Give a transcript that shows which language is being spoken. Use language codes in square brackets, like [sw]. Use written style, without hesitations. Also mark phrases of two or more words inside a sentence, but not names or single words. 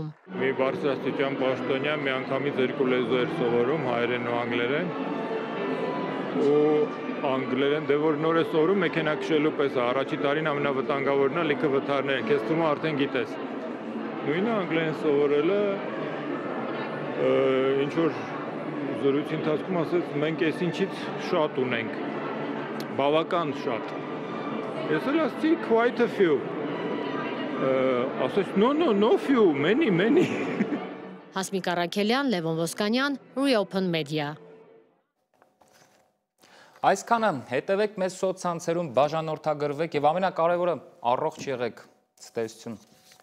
[hy] Մի բարձրաստիճան պաշտոնյա մի անգամից 2 լեզու էր սովորում, հայերեն ու անգլերեն, ու անգլերեն, դե որ նոր է սովորում մեքենա քշելու պես, առաջի տարին ամենավտանգավորն է լիքը վթարներ, քեզ թվում է արդեն գիտես։ Նույնը անգլերեն սովորելը ինչ որ զրույցի ընթացքում ասեց մենք այս ինչից շատ ունենք, բավական շատ։ Ես էլ ասացի [en] quite a few։ [hy] Ասաց [en] no few, many։ [hy] Հասմիկ Առաքելյան, Լևոն Ոսկանյան, Reopen Media։ Այսքանը հետևեք մեզ սոցցանցերում, բաժանորդագրվեք եւ ամենակարևորը առողջ եղեք։ Ցտեսություն։